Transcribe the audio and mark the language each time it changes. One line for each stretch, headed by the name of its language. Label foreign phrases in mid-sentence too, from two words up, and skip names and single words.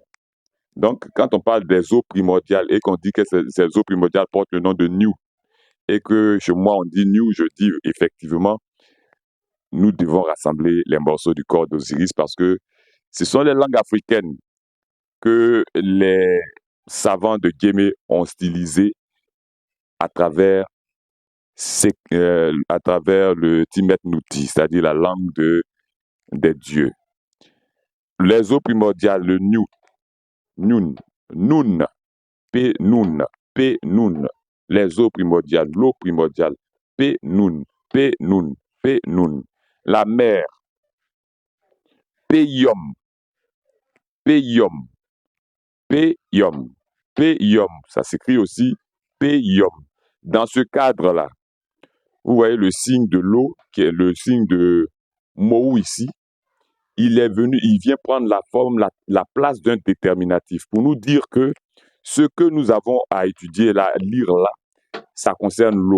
French: Donc, quand on parle des eaux primordiales et qu'on dit que ces eaux primordiales portent le nom de new, et que chez moi on dit new, je dis effectivement, nous devons rassembler les morceaux du corps d'Osiris parce que ce sont les langues africaines que les savants de Guémé ont stylisées à travers, à travers le Timet Nouti, c'est-à-dire la langue des dieux. Les eaux primordiales, le nu,
Ancient Egyptian: nun, nun, p nun, p nun.
French: Les eaux primordiales, l'eau primordiale,
Ancient Egyptian: p nun, p nun, p nun.
French: La mer,
Ancient Egyptian: p yom, p yom, p yom, p yom.
French: Ça s'écrit aussi p yom. Dans ce cadre-là, vous voyez le signe de l'eau, qui est le signe de Mou ici, il vient prendre la forme, la place d'un déterminatif pour nous dire que ce que nous avons à étudier, à lire là, ça concerne l'eau.